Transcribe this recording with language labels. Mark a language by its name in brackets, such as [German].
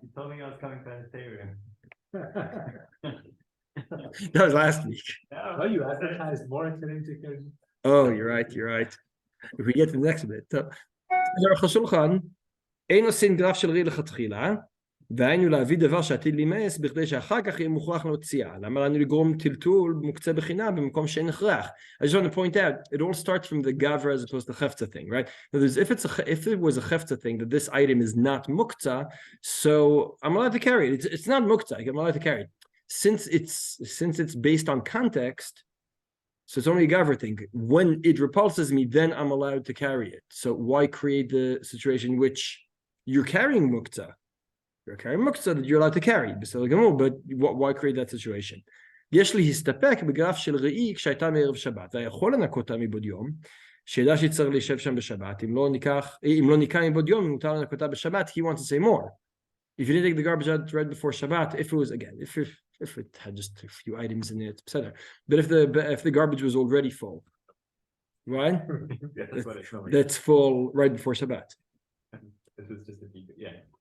[English] You told me I was coming to the That was last week. Oh, you advertised more into. Oh, you're right. If we get to the next bit. [Hebrew] Aruch HaShulchan, אין עושים גרף של רי לכתחילה, והיינו להביא דבר שעתיד להימאס בכדי שאחר כך יהיה מוכרח להוציאה. למה לנו לגרום טלטול מוקצה בחינה במקום שאין הכרח? [English] I just want to point out, it all starts from the gavra as opposed to chefza thing, right? Now, if it was a chefza thing, that this item is not muktze, so I'm allowed to carry it. It's not muktze, I'm allowed to carry it. Since it's based on context, So it's only a Gavra thing. When it repulses me, then I'm allowed to carry it. So why create the situation in which you're carrying Muktze? You're carrying Muktze that you're allowed to carry. But why create that situation? [Hebrew] יש לי הסתפק בגרף של ראי כשהייתה מערב שבת, ויכול לנקותה מבעוד יום, שידע שיצטרך להישב שם בשבת, אם לא ניקה מבעוד יום, מותר לנקותה בשבת, [English] he wants to say more. If you didn't take the garbage out right before Shabbat, if it was, again, if it had just a few items in it, etc. But if the garbage was already full, right? Yeah, that's what it's showing. That's full right before Shabbat. This is just a feature, yeah.